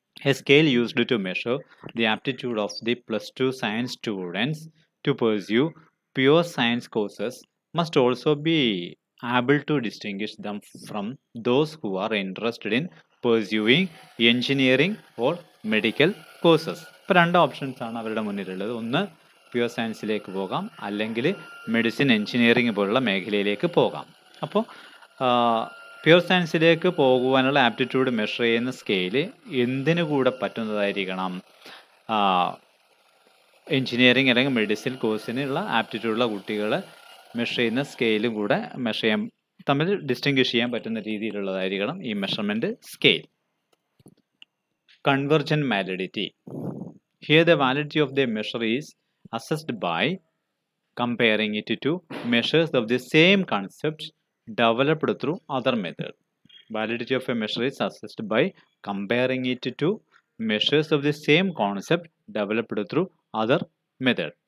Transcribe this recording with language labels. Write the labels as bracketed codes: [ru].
[en] A scale used to measure the aptitude of the plus 2 science students to pursue pure science courses must also be able to distinguish them from those who are interested in pursuing engineering or medical courses. [ml] ഇപ്പോൾ രണ്ട് options ആണ് അവരുടെ മുന്നിലുള്ളത്. ഒന്ന് pure സയൻസിലേക്ക് പോകാം, അല്ലെങ്കിൽ medicine, engineering പോലുള്ള മേഖലയിലേക്ക് പോകാം. അപ്പോൾ പ്യുവർ സയൻസിലേക്ക് പോകുവാനുള്ള ആപ്റ്റിറ്റ്യൂഡ് മെഷർ ചെയ്യുന്ന സ്കെയില് എന്തിനു കൂടെ പറ്റുന്നതായിരിക്കണം? എഞ്ചിനീയറിംഗ് അല്ലെങ്കിൽ മെഡിസിൻ കോഴ്സിനുള്ള ആപ്റ്റിറ്റ്യൂഡുള്ള കുട്ടികളെ മെഷർ ചെയ്യുന്ന സ്കെയിലും കൂടെ മെഷർ ചെയ്യാൻ, തമ്മിൽ ഡിസ്റ്റിങ്വിഷ് ചെയ്യാൻ പറ്റുന്ന രീതിയിലുള്ളതായിരിക്കണം ഈ measurement scale. [en] Convergent validity. Here the validity of the measure is assessed by comparing it to measures of the same concept developed through other method. Validity of a measure is assessed by comparing it to measures of the same concept developed through other method.